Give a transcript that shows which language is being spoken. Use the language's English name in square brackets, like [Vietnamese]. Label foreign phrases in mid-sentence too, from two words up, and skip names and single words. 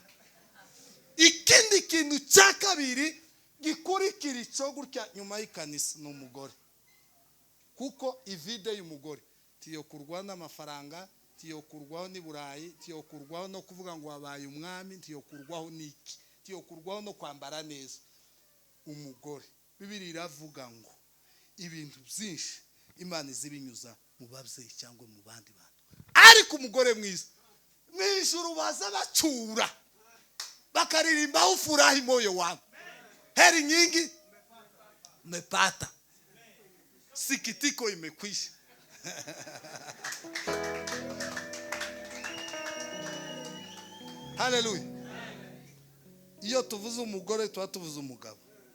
[Kinyarwanda] Ikindi kintu cya kabiri gikurikira icyo gutya nyuma y'ikanisa n'umugore, kuko ivide y'umugore tiyo kurwa n'amafaranga, tiyo kurwaho ni Burayi, tiyo kurwaho no kuvuga ngo wabaye umwami, tiyo kurwaho niki, tiyo kurwaho no kwambara neza. Umugore Bibiri iravuga ngo ibintu byinshi Imana izibinyuza mu babyeyi cyangwa mu bandi bantu, ariko umugore mwiza mw'ijuru baza bacura bakaririmba [Swahili] ufurahi moyo wangu, heri nyingi mepata, sikitiko imekwisha. [Kinyarwanda] Haleluya. Iyo tuvuze umugore tuba tuvuze umugabo.